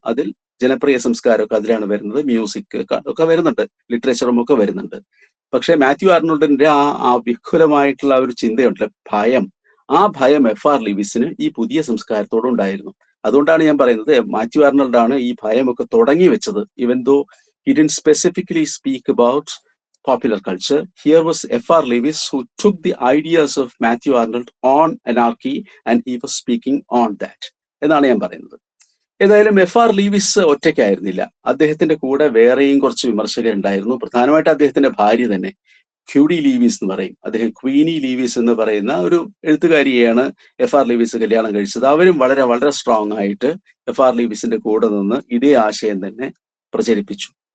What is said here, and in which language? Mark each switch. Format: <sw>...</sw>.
<ml>അതിൽ ജനപ്രിയ സംസ്കാരമൊക്കെ അതിലാണ് വരുന്നത്, മ്യൂസിക് ഒക്കെ വരുന്നുണ്ട്, ലിറ്ററേച്ചറും ഒക്കെ വരുന്നുണ്ട്. പക്ഷെ മാത്യു ആർണോൾഡിന്റെ ആ വിഖുലമായിട്ടുള്ള ഒരു ചിന്തയുണ്ടല്ലോ, ഭയം, ആ ഭയം F.R. ലെവിസിന് ഈ പുതിയ സംസ്കാരത്തോട് ഉണ്ടായിരുന്നു. അതുകൊണ്ടാണ് ഞാൻ പറയുന്നത് മാത്യു ആർണോൾഡാണ് ഈ ഭയമൊക്കെ തുടങ്ങി വെച്ചത്.</ml> <en>Even though he didn't specifically speak about popular culture, here was F.R. Lewis who took the ideas of Matthew Arnold on anarchy and he was speaking on that</en> <ml>എന്നാണ് ഞാൻ പറയുന്നത്. ഏതായാലും F.R. ലെവിസ് ഒറ്റയ്ക്കായിരുന്നില്ല, അദ്ദേഹത്തിന്റെ കൂടെ വേറെയും കുറച്ച് വിമർശകരുണ്ടായിരുന്നു. പ്രധാനമായിട്ട് അദ്ദേഹത്തിന്റെ ഭാര്യ തന്നെ, ക്യൂഡി ലീവിസ് എന്ന് പറയും, അദ്ദേഹം ക്വീനി ലീവിസ് എന്ന് പറയുന്ന ഒരു എഴുത്തുകാരിയെയാണ് F.R. ലെവിസ് കല്യാണം കഴിച്ചത്. അവരും വളരെ വളരെ സ്ട്രോങ് ആയിട്ട് F.R. ലെവിസിന്റെ കൂടെ നിന്ന് ഇതേ ആശയം തന്നെ പ്രചരിപ്പിച്ചു.</ml>